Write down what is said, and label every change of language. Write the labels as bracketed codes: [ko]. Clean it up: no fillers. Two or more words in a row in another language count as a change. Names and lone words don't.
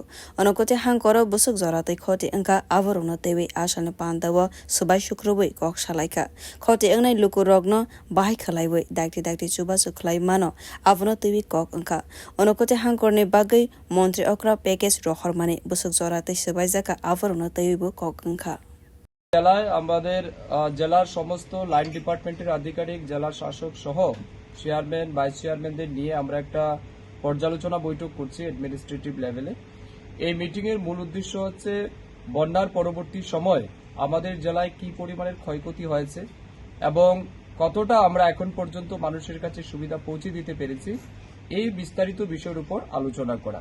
[trp] Onokote hankoro busuk zoratei khoti engka aborogno teiwe asane pandawo subai shukrobai kok salaika. Khoti engnai lukorogno bahai khlaiwe dakti chubachu khwlaimano abono teiwi kok engka. Onokote hankorni bagwi Montri okra package rohormani busuk zoratei subaijaka aborogno teiwi kok engka. [bn] জেলায় আমাদের জেলার সমস্ত [en] line department [bn] আধিকারিক জেলা শাসক সহ [en] chairman vice chairman [bn] নিয়ে আমরা একটা পর্যালোচনা বৈঠক করছি [en] administrative level. [bn] এই মিটিং এর মূল উদ্দেশ্য হচ্ছে বন্যার পরবর্তী সময় আমাদের জেলায় কি পরিমাণের ক্ষয়ক্ষতি হয়েছে এবং কতটা আমরা এখন পর্যন্ত মানুষের কাছে সুবিধা পৌঁছে দিতে পেরেছি এই বিস্তারিত বিষয়ের উপর আলোচনা করা।